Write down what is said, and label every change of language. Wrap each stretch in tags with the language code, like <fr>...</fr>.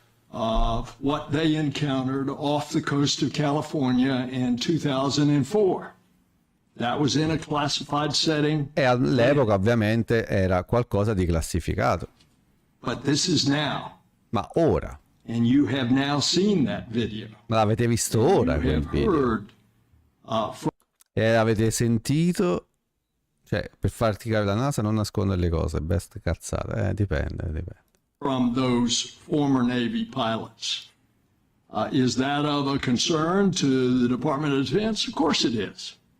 <en>What they encountered off the coast of California in 2004. That was in a classified setting.</en> <it>E all'epoca ovviamente era qualcosa di classificato.</it> <en>But this is now.</en> <it>Ma ora.</it> <en>And you have now seen that video.</en> <it>Ma l'avete visto ora quel video. E l'avete sentito. Cioè, per farti capire, la NASA non nasconde le cose, best cazzate, dipende.</it> <en>From those former Navy pilots. Is that of a concern to the Department of Defense? Of course it is.</en>